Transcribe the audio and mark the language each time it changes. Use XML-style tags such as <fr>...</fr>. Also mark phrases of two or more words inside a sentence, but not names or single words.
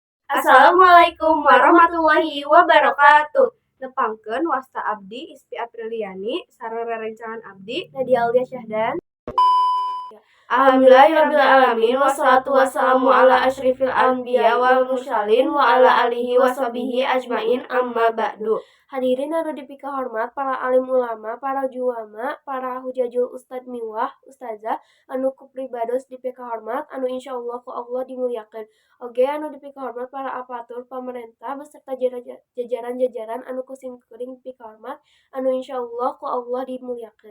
<ar>السلام عليكم ورحمة الله وبركاته.</ar> <su>Nepangkeun wasta abdi Ispi Apriliani sareng rerencangan abdi Nadia Aulia Syahdan.</su> <ar>الحمد لله رب العالمين والصلاة والسلام على أشرف الأنبياء والمرسلين وعلى آله وصحبه أجمعين أما بعد.</ar> <su>Hadirin anu dipika hormat para alim ulama, para juama, para hujajul ustad miwah, ustazah anu kupribados dipika hormat anu insyaallah ku Allah dimuliakeun. Oge anu dipika hormat para aparatur pamarentah beserta jajaran-jajaran anu kusimkuring dipika hormat anu insyaallah ku Allah dimuliakeun.</su>